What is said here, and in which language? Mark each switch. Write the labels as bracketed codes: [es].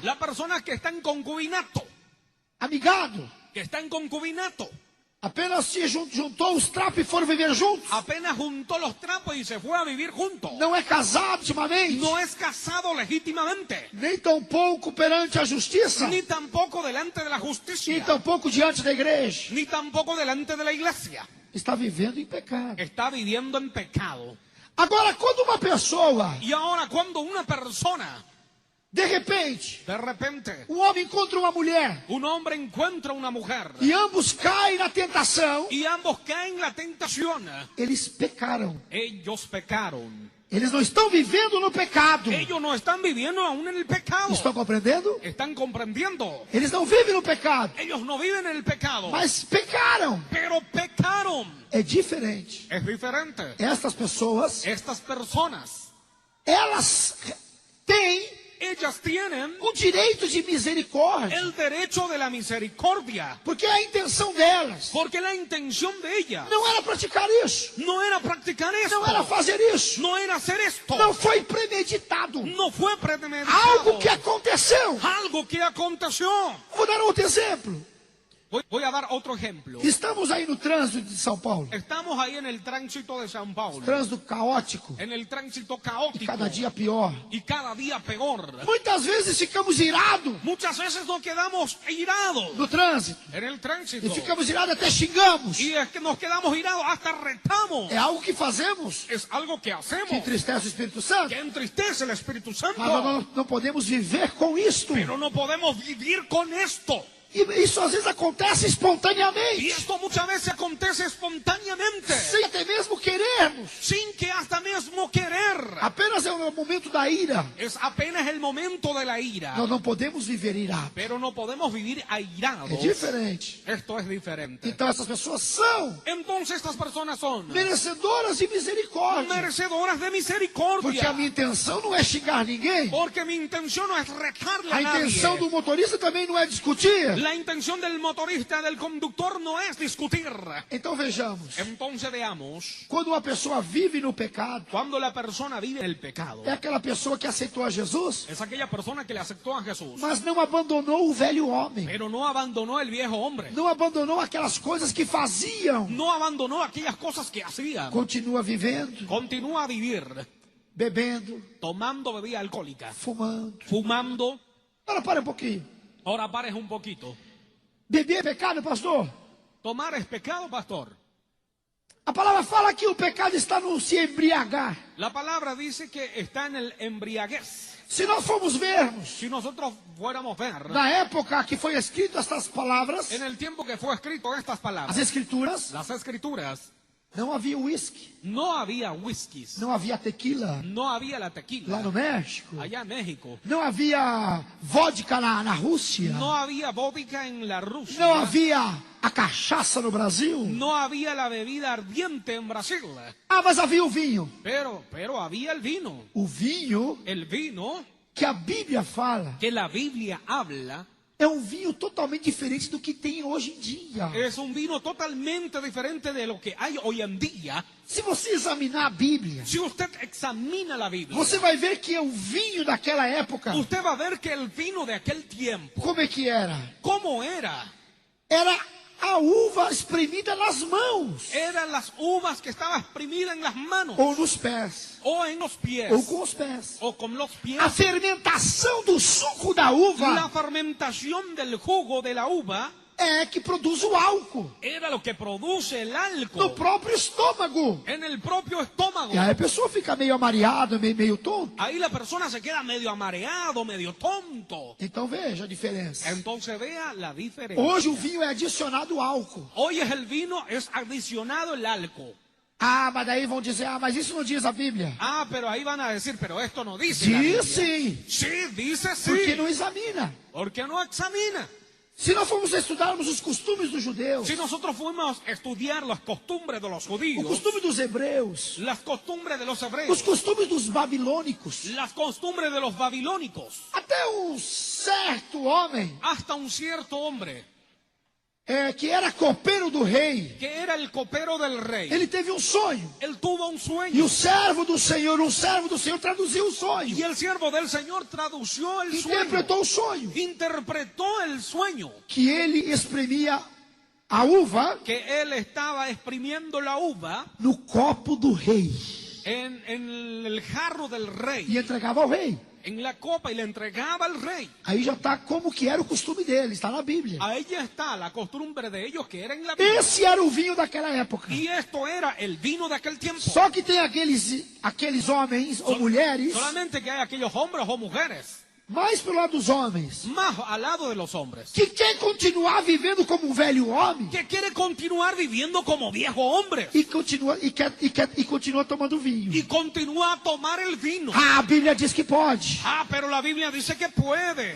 [es] La persona que está en concubinato, amigado, que está en concubinato, [pt] apenas se juntou os trapos e foram viver juntos. [es] apenas juntó los trapos y se fue a vivir juntos. [pt] Não é casado ultimamente, [es] No es casado legítimamente, [pt] nem tampouco perante a justiça, [es] ni tampoco delante de la [pt] nem [es] justicia, [pt] tampouco diante da igreja. [es] ni tampoco delante de la iglesia. [pt] Está vivendo em pecado. [es] Está viviendo en pecado. [pt] Agora, quando uma pessoa, [es] Y ahora cuando una persona, [pt] de repente, [es] de repente, [pt] um homem encontra uma mulher [es] un hombre encuentra una mujer [pt] e ambos caem na tentação, [es] y ambos caen en la tentación, [pt] eles pecaram. [es] ellos pecaron. [pt] Eles não estão vivendo no pecado. [es] Ellos no están viviendo aún en el pecado. [pt] Estão compreendendo? [es] Están comprendiendo. [pt] Eles não vivem no pecado, [es] Ellos no viven en el pecado, [pt] mas pecaram. [es] pero pecaron. [pt] É diferente. [es] Es diferente. [pt] Estas pessoas, [es] Estas personas, [pt] elas têm [es] ellas tienen [pt] o direito de misericórdia, [es] el derecho de la misericordia, [pt] porque a intenção delas [es] porque la intención de ellas [pt] não era praticar isso, [es] no era practicar esto, [pt] não era fazer isso, [es] no era hacer esto, [pt] não foi premeditado, [es] no fue premeditado, [pt] algo que aconteceu. [es] algo que aconteció. [pt] Vou dar outro exemplo. [es] Voy a dar otro ejemplo. [pt] Estamos aí no trânsito de São Paulo, [es] Estamos ahí en el tránsito de San Paulo, [pt] trânsito caótico, [es] en el tránsito [pt] e [es] caótico, [pt] cada dia pior. [es] y cada día peor. [pt] Muitas vezes ficamos irados [es] Muchas veces nos quedamos irados [pt] no trânsito, [es] en el tránsito, [pt] e ficamos irados até xingamos. [es] y es que nos quedamos irados, hasta retamos. [pt] É algo que fazemos [es] Es algo que hacemos, [pt] que entristece o Espírito Santo, [es] que entristece el Espíritu Santo, [pt] mas nós não podemos viver com isto. [es] pero no podemos vivir con esto. [pt] E isso às vezes acontece [es] Y [pt] espontaneamente, [es] esto muchas veces acontece espontáneamente, [pt] sem até mesmo querermos. [es] sin que hasta mismo querer. [pt] Apenas é o momento da ira. [es] Es apenas el momento de la ira, [pt] Nós não podemos viver irados. [es] pero no podemos vivir airados. [pt] É diferente. [es] Esto es diferente. [pt] Então essas pessoas são [es] Entonces estas personas son [pt] merecedoras de misericórdia. [es] merecedoras de [pt] Porque [es] misericordia, [pt] a minha intenção não é xingar ninguém. [es] porque mi intención no es retarle a [pt] A intenção [es] nadie. [pt] do motorista também não é discutir. [es] La intención del motorista, del conductor, no es discutir. [pt] Então vejamos. [es] Entonces veamos, [pt] Quando uma pessoa vive no pecado, [es] cuando la persona vive en el pecado, [pt] é aquela pessoa que aceitou a Jesus, [es] es aquella persona que le aceptó a Jesús, [pt] mas não abandonou o velho homem. [es] pero no abandonó el viejo hombre, [pt] Não abandonou aquelas coisas que faziam. [es] no abandonó aquellas cosas que hacía, [pt] Continua vivendo, [es] continúa a vivir [pt] bebendo, [es] tomando bebida alcohólica, [pt] fumando. [es] fumando. [pt] Agora para um pouquinho. [es] Ahora pares un poquito. [pt] Beber é pecado, pastor? [es] ¿Tomar es pecado, pastor? [pt] A palavra fala que o pecado está no se embriagar. [es] La palabra dice que está en el embriaguez. [pt] Se nós formos vermos, [es] Si nosotros fuéramos a ver, [pt] na época que foi escrito estas palavras, [es] en el tiempo que fue escrito estas [pt] as [es] palabras, [pt] escrituras, [es] las escrituras, [pt] não havia uísque, [es] no había whiskies, [pt] não havia tequila [es] no había la [pt] lá [es] tequila, [pt] no México, [es] allá en México, [pt] não havia vodka na Rússia, [es] no había vodka en la Rusia, [pt] não havia a cachaça no Brasil. [es] no había la bebida ardiente en Brasil, [pt] Ah, mas havia o vinho. [es] pero había el vino [pt] O vinho [es] que [pt] que a Bíblia fala [es] la Biblia habla [pt] é um vinho totalmente diferente do que tem hoje em dia. [es] Es un vino totalmente diferente de lo que hay hoy en día. [pt] Se você examinar a Bíblia, [es] Si usted examina la Biblia, [pt] você vai ver que o vinho daquela época, [es] usted va a ver que el vino de aquel tiempo, [pt] como é que era? [es] ¿cómo era? [pt] Era a uva espremida nas mãos, [es] Eran las uvas que estaban exprimidas en las manos, [pt] ou nos pés, [es] o en los pies, [pt] ou com os pés. [es] o con los pies. [pt] A fermentação do suco da uva [es] La fermentación del jugo de la uva [pt] é que produz o álcool [es] era lo que produce el [pt] no [es] alcohol [pt] próprio estômago. [es] en el propio estómago. [pt] E aí a pessoa fica meio amareada, meio tonto. [es] Ahí la persona se queda medio amareado, medio tonto. [pt] Então veja a diferença. [es] Entonces vea la diferencia. [pt] Hoje o vinho é adicionado álcool. [es] Hoy es el vino, es adicionado el alcohol. [pt] Ah, mas daí vão dizer, mas isso não diz a Bíblia. [es] Ah, pero ahí van a decir, pero esto no dice la [pt] Diz [es] Biblia. [pt] sim, [es] Sí, dice [pt] porque não examina. [es] Porque no examina. [pt] Se nós formos estudarmos os costumes dos judeus, [es] Si nosotros fuimos a estudiar las costumbres de los [pt] o [es] judíos, [pt] costume dos hebreus, [es] las costumbres de los [pt] os [es] hebreos, [pt] costumes dos babilônicos, [es] las costumbres de los babilónicos, [pt] até um certo homem [es] hasta un cierto hombre [pt] que era copeiro do rei, [es] que era el copero del rey, [pt] ele teve um sonho. [es] él tuvo un [pt] E [es] sueño [pt] o servo do Senhor, traduziu o sonho. [es] y el siervo del Señor tradució el sueño, [pt] Interpretou o sonho. [es] interpretó el sueño, [pt] Que ele espremia a uva [es] que él estaba exprimiendo la uva [pt] no copo do rei [es] en el jarro del rey, [pt] e entregava ao rei. [es] en la copa, y le entregaba al rey. [pt] Aí já está como que era o costume dele, está na Bíblia. [es] Ahí ya está la costumbre de ellos que era en la Biblia. [pt] Esse era o vinho daquela época. [es] Y esto era el vino de aquel tiempo. [pt] Só que tem aqueles homens ou mulheres, [es] Solamente que hay aquellos hombres o mujeres, [pt] mais pelo lado dos homens, [es] más al lado de los hombres, [pt] que quer continuar vivendo como um velho homem [es] que quiere continuar viviendo como viejo hombre [pt] e continua tomando vinho. [es] y continúa a tomar el vino. [pt] Ah, a Bíblia diz que pode. [es] Ah, pero la Biblia dice que puede.